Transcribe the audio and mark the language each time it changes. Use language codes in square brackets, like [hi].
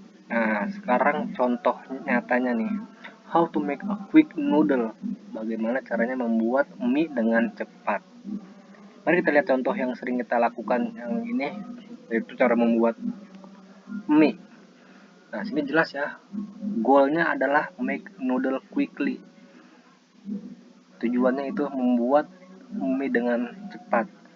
[id] Nah, sekarang contoh nyatanya nih. [en] How to make a quick noodle. [id] Bagaimana caranya membuat mie dengan cepat. Mari kita lihat contoh yang sering kita lakukan yang ini, yaitu cara membuat mie. Nah, sini jelas ya. Goalnya adalah [en] make noodle quickly. [id] Tujuannya itu membuat mie dengan cepat.